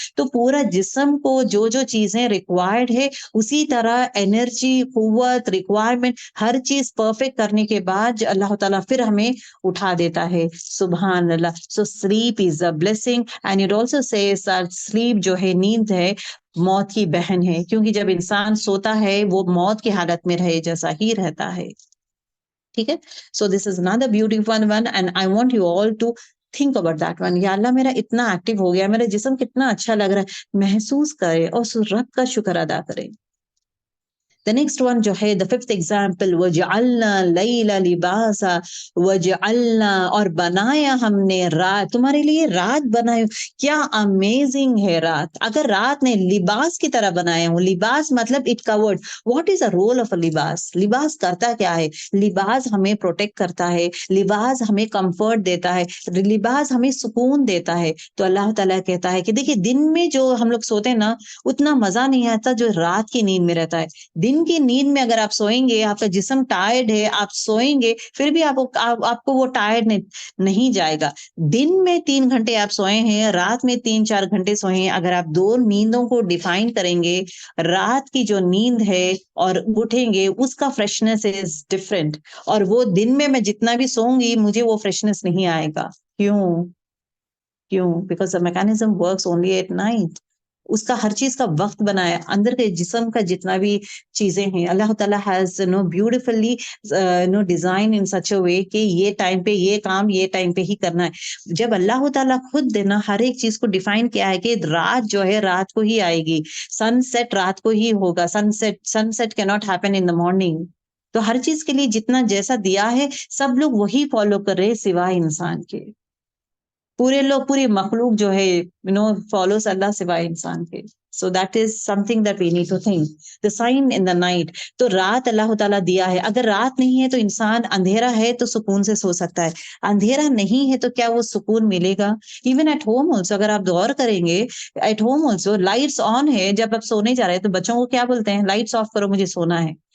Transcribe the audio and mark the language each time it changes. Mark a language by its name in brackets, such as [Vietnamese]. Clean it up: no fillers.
[Urdu] تو پورا جسم کو جو جو چیزیں ریکوائرڈ ہے، اسی طرح انرجی، قوت، ریکوائرمنٹ، ہر چیز پرفیکٹ کرنے کے بعد اللہ تعالیٰ پھر ہمیں اٹھا دیتا ہے. سبحان اللہ. [English] so sleep is a blessing and it also says that [Urdu] slip جو ہے، نیند ہے، موت کی بہن ہے، کیونکہ جب انسان سوتا ہے وہ موت کی حالت میں رہے جیسا ہی رہتا ہے. ٹھیک ہے. [English] So this is another beautiful one and I want you all to think about that one. [Urdu] یا اللہ میرا اتنا ایکٹیو ہو گیا، میرا جسم کتنا اچھا لگ رہا ہے، محسوس کرے اور رب کا شکر ادا کرے. [English] The next one [Urdu] جو ہے, [English] the fifth example, [Arabic] وَجَعَلْنَا لَيْلَ لِبَاسًا وَجَعَلْنَا, [Urdu] اور بنایا ہم نے رات, تمہارے لیے رات بنائی. کیا امیزنگ ہے رات. اگر رات نے لباس کی طرح بنایا ہوں, لباس مطلب [English] it covered. What is the role of a [Urdu] لباس؟ لباس کرتا کیا ہے؟ لباس ہمیں پروٹیکٹ کرتا ہے, لباس ہمیں کمفرٹ دیتا ہے, لباس ہمیں سکون دیتا ہے. تو اللہ تعالیٰ کہتا ہے کہ دیکھیں, دن میں جو ہم لوگ سوتے ہیں نا, اتنا مزہ نہیں آتا جو رات کی نیند میں رہتا ہے. دن کی نیند میں اگر آپ سوئیں گے, آپ کا جسم ٹائرڈ ہے, آپ سوئیں گے, پھر بھی آپ کو وہ ٹائرڈ نہیں جائے گا. دن میں 3 گھنٹے آپ سوئے ہیں, رات میں 3-4 گھنٹے سوئے ہیں. اگر آپ 2 نیندوں کو ڈیفائن کریں گے, رات کی جو نیند ہے اور اٹھیں گے, اس کا فریشنس [English] Is different. [Urdu] اور وہ دن میں جتنا بھی سوؤں گی, مجھے وہ فریشنس نہیں آئے گا. کیوں؟ کیوں؟ [English] Because the mechanism works only at night. [Urdu] اس کا ہر چیز کا وقت بنایا، اندر کے جسم کا جتنا بھی چیزیں ہیں اللہ تعالیٰ [English] has beautifully design in such a way [Urdu] کہ یہ ٹائم پہ یہ کام یہ ٹائم پہ ہی کرنا ہے. جب اللہ تعالیٰ خود دینا ہر ایک چیز کو ڈیفائن کیا ہے کہ رات جو ہے رات کو ہی آئے گی، سن سیٹ رات کو ہی ہوگا، سن set [English] cannot happen in the morning. [Urdu] تو ہر چیز کے لیے جتنا جیسا دیا ہے سب لوگ وہی فالو کر رہے سوائے انسان کے. پوری مخلوق جو ہے فالوز اللہ سوائے انسان کے. [English] So that is something that we need to think. The sign in the night. [Urdu] تو رات اللہ تعالیٰ دیا ہے. اگر رات نہیں ہے تو انسان اندھیرا ہے تو سکون سے سو سکتا ہے، اندھیرا نہیں ہے تو کیا وہ سکون ملے گا؟ [English] even at home also [Urdu] اگر آپ غور کریں گے، at home also lights on ہے، جب آپ سونے جا رہے ہیں تو بچوں کو کیا بولتے ہیں؟ لائٹس آف کرو مجھے سونا ہے.